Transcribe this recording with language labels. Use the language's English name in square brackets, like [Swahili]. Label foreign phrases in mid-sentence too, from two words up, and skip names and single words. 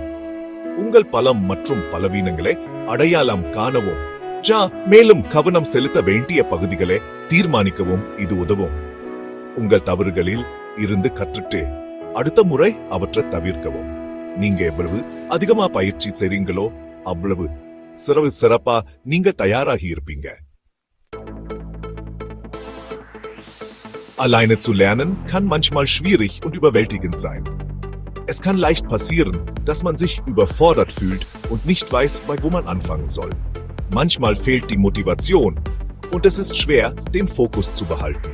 [Tamil] உங்கள் பலம் மற்றும் பலவீனங்களை அடையாளம் காணவும் மேலும் கவனம் செலுத்த வேண்டிய பகுதிகளை தீர்மானிக்கவும் இது உதவும். உங்கள் தவறுகளில் இருந்து கற்றுட்டு அடுத்த முறை அவற்றை தவிர்க்கவும். நீங்க எவ்வளவு அதிகமா பயிற்சி செய்றீங்களோ அவ்வளவு சிறப்பா நீங்க தயாராகி இருப்பீங்க. [German] Alleine zu lernen kann manchmal schwierig und überwältigend sein. Es kann leicht passieren, dass man sich überfordert fühlt und nicht weiß, wo man anfangen soll. Manchmal fehlt die Motivation und es ist schwer, den Fokus zu behalten.